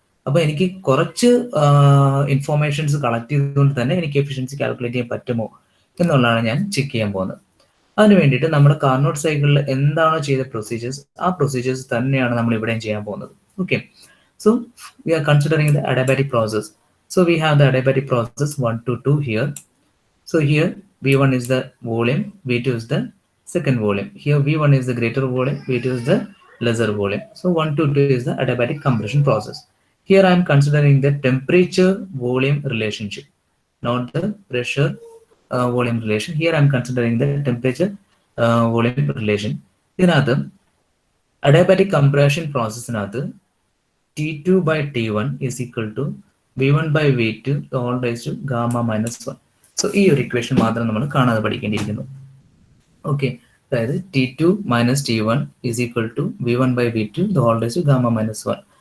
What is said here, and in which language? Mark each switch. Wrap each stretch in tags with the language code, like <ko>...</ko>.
<ml>അപ്പോൾ എനിക്ക് കുറച്ച് ഇൻഫോർമേഷൻസ് കളക്ട് ചെയ്തുകൊണ്ട് തന്നെ എനിക്ക് എഫിഷ്യൻസി കാൽക്കുലേറ്റ് ചെയ്യാൻ പറ്റുമോ എന്നുള്ളതാണ് ഞാൻ ചെക്ക് ചെയ്യാൻ പോകുന്നത്. അതിന് വേണ്ടിയിട്ട് നമ്മുടെ കാർനോട്ട് സൈക്കിളിൽ എന്താണോ ചെയ്ത പ്രൊസീജിയേഴ്സ്, ആ പ്രൊസീജിയേഴ്സ് തന്നെയാണ് നമ്മൾ ഇവിടെയും ചെയ്യാൻ പോകുന്നത്.</ml> <en>Okay, so we are considering the adiabatic process. So we have the adiabatic process 1 to 2 here. So here V1 is the volume, V2 is the second volume. Here V1 is the greater volume, V2 is the lesser volume. So 1 to 2 is the adiabatic compression process. Here I am considering the temperature volume relationship, not the pressure volume relation. Here I am considering the temperature volume relation.</en> <ml>ഇതിനകത്ത് adiabatic compression പ്രോസസ്സിനകത്ത്</ml> <en>T2 by T1 is equal to V1 by V2 the whole raised to gamma minus 1.</en> <ml>So ഈ ഒരു equation മാത്രം നമ്മൾ കാണാതെ പഠിക്കേണ്ടിയിരിക്കുന്നു.</ml> <en>okay,</en> <ml>അതായത്</ml> <en>T2 minus T1 is equal to V1 by V2 the whole raised to gamma minus 1.</en>